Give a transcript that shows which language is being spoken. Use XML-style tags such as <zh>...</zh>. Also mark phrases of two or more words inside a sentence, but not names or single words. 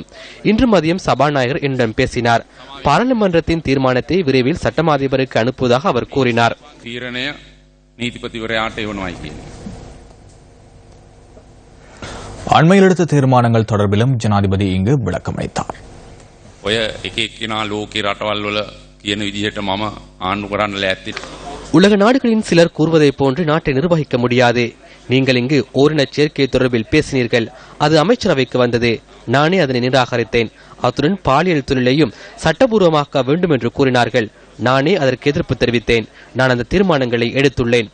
<ta>இன்று மதியம் சபாநாயகர் என்னிடம் பேசினார். பாராளுமன்றத்தின் தீர்மானத்தை விரைவில் சட்டமா அதிபருக்கு அனுப்புவதாக அவர் கூறினார். அண்மையில் எடுத்த தீர்மானங்கள் தொடர்பிலும் ஜனாதிபதி இங்கு விளக்கம் அளித்தார்.</ta> <si>ඔය එක එක්කෙනා ලෝකේ රටවල් වල කියන විදිහට මම ආණ්ඩු කරන්න ලෑස්ති.</si> <ta>உலக நாடுகளின் சிலர் கூறுவதைப் போன்று நாட்டை நிர்வகிக்க முடியாது. நீங்கள் இங்கு ஓரின சேர்க்கை தொடர்பில் பேசினீர்கள். அது அமைச்சரவைக்கு வந்தது. நானே அதனை நிராகரித்தேன். அத்துடன் பாலியல் தொழிலையும் சட்டபூர்வமாக்க வேண்டும் என்று கூறினார்கள். நானே அதற்கு எதிர்ப்பு தெரிவித்தேன். நான் அந்த தீர்மானங்களை எடுத்துள்ளேன்.</ta>